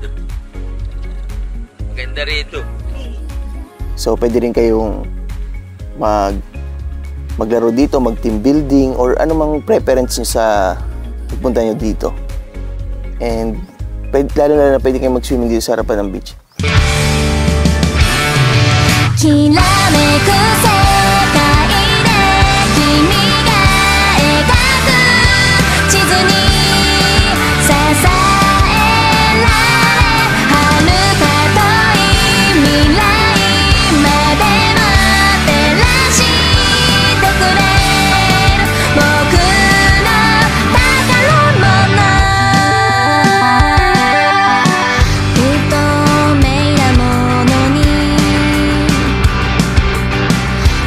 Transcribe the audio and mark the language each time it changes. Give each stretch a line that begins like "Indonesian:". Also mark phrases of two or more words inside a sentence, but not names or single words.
Filipino: Maganda rito. So pwede rin kayong maglaro dito, mag-
English: team building,
Filipino: or anumang preference nyo sa pagpunta nyo dito. And lalo na pwede kayong mag-swimming dito sa harapan ng beach.
Japanese: きらめく世界で君が描く地図に支えられ遥か遠い未来まで待ってらしてくれる僕の宝物不透明なものに